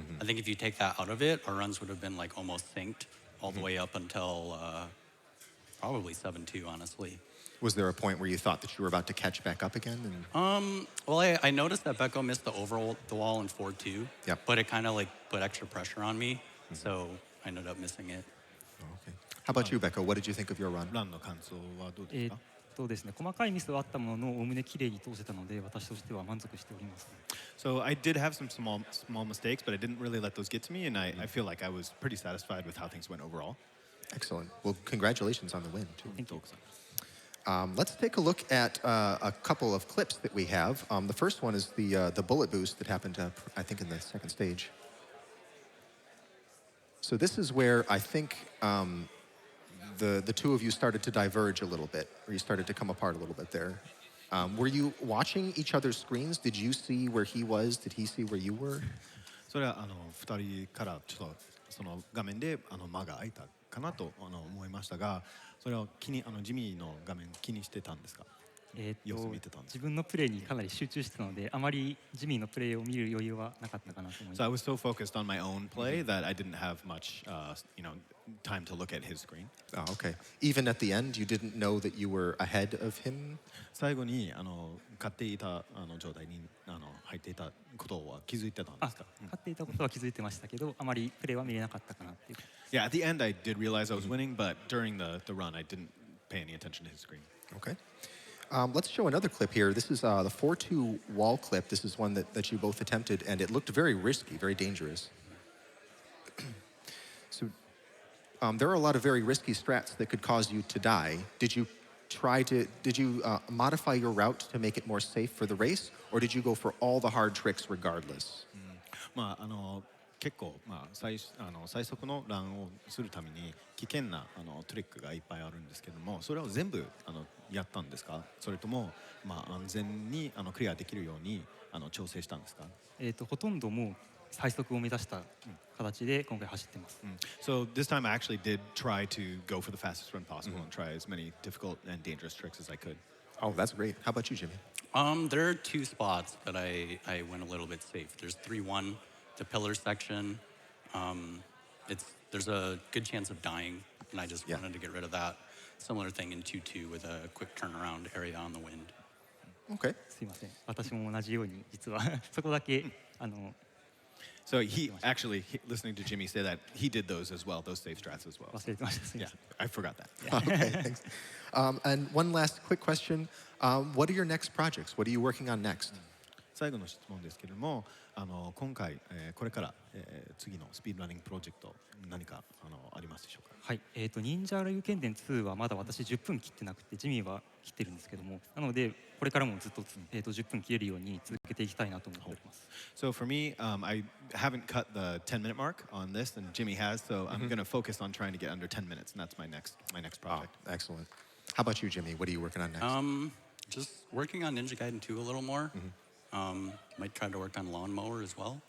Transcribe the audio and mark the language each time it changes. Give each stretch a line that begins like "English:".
English: I think if you take that out of it, our runs would have been like almost synced all the way up until probably 7-2, honestly. Was there a point where you thought that you were about to catch back up again? Well, I noticed that Becco missed the wall in 4-2, Yep. but it kind of like put extra pressure on me, so I ended up missing it. Oh, okay. How about you, Becco? What did you think of your run?
Japanese: ランの感想はどうですか？そうですね、細かいミスはあったものの、おおむね綺麗に通せたので、私としては満足しております。
English: So I did have some small mistakes, but I didn't really let those get to me, and I feel like I was pretty satisfied with how things went overall. Excellent. Well, congratulations on the win, too. Thank you. Let's take a look at a couple of clips that we have. The first one is the bullet boost that happened, I think, in the second stage. So this is where I think the two of you started to diverge a little bit, or you started to come apart a little bit there. Were you watching each other's screens? Did you see where he was? Did he see where you were?
Japanese: それは2人からちょっとその画面で間が空いたかなと思いましたが、それをジミーの画面気にしてたんですか？様子見てたんですか？自分のプレーにかなり集中してたので、あまりジミーのプレーを見る余裕はなかったかなと思います。
English: So I was so focused on my own play that I didn't have much, time to look at his screen. Oh, okay. Even at the end, you didn't know that you were ahead of him?
Japanese: 最後に勝っていた状態に入っていたことは気づいてたんですか？勝っていたことは気づいてましたけど、あまりプレーは見れなかったかなっていう。
English: Yeah, at the end I did realize I was winning, but during the run I didn't pay any attention to his screen. Okay. Let's show another clip here. This is the 4-2 wall clip. This is one that you both attempted, and it looked very risky, very dangerous. So, there are a lot of very risky strats that could cause you to die. Did you modify your route to make it more safe for the race, or did you go for all the hard tricks regardless?
Japanese: まあ結構最速のランをするために危険なトリックがいっぱいあるんですけども、それを全部やったんですか？それとも安全にクリアできるように調整したんですか？ほとんどもう最速を目指した形で今回走ってます。
English: So this time I actually did try to go for the fastest run possible and try as many difficult and dangerous tricks as I could. Oh, that's great. How about you, Jimmy? There are two spots that I went a little bit safe. There's 3-1, the pillar section. There's a good chance of dying, and I just wanted to get rid of that. Similar thing in 2-2 with a quick turnaround area on the wind. Okay.
Japanese: すいません。私も同じように実はそこだけ
English: So listening to Jimmy say that, he did those as well, those safe strats as well.
Japanese: 忘れてました。すい
English: Yeah,
Japanese: ません。
English: I forgot that. Okay, thanks. And one last quick question. What are your next projects? What are you working on next?
Japanese: 最後の質問ですけれども、今回、これから、次のスピードランニングプロジェクト何かありますでしょうか？はい。忍者雷雨剣伝2はまだ私10分切ってなくて、ジミーは切ってるんですけども、なのでこれからもずっと10分切れるように続けていきたいなと思っております。
English: So for me, I haven't cut the 10-minute mark on this, and Jimmy has. So I'm going to focus on trying to get under 10 minutes, and that's my next project. Excellent. How about you, Jimmy? What are you working on next? Just working on Ninja Gaiden 2 a little more. Might try to work on Lawnmower as well.